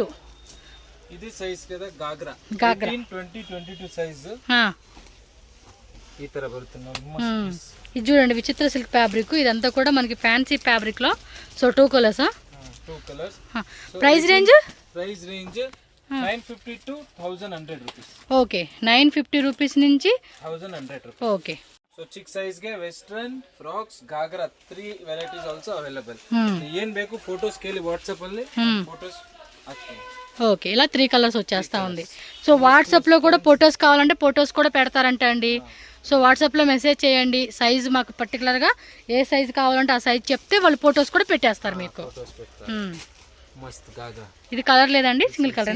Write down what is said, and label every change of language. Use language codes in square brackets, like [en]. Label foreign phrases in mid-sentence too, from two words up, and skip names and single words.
[te] ఇది సైజ్ కదా గాగ్రా. 20, 22 సైజ్ ఈ ತರ బరుతున్నాం. ఇది చూడండి విచిత్ర సిల్క్ ఫ్యాబ్రిక్. ఇదంతా కూడా మనకి [en] fancy fabric [te] లో. సో 2 కలర్స్. 2 కలర్స్. [en] price range 950 to 1100 rupees. [te] ఓకే, 950 రూపీస్ నుంచి 1100 రూపీస్. ఓకే. [en] so ಚಿಕ್ಕ size ಗೆ western frocks gagra 3 varieties also available. [kn] ಏನ್ ಬೇಕು ಫೋಟೋಸ್ ಕೇಳಿ ವಾಟ್ಸಾಪ್ ಅಲ್ಲಿ ఫోటోస్ ಹಾಕ್ತೀನಿ. [te] ఓకే, ఇలా 3 కలర్స్ వచ్చేస్తా ఉంది. సో వాట్సాప్ లో కూడా ఫొటోస్ కావాలంటే ఫొటోస్ కూడా పెడతారంట అండి. సో వాట్సాప్లో మెసేజ్ చేయండి, సైజు మాకు పర్టికులర్గా ఏ సైజు కావాలంటే ఆ సైజు చెప్తే వాళ్ళు ఫొటోస్ కూడా పెట్టేస్తారు మీకు. ఇది కలర్ లేదండి, సింగిల్ కలరేనా?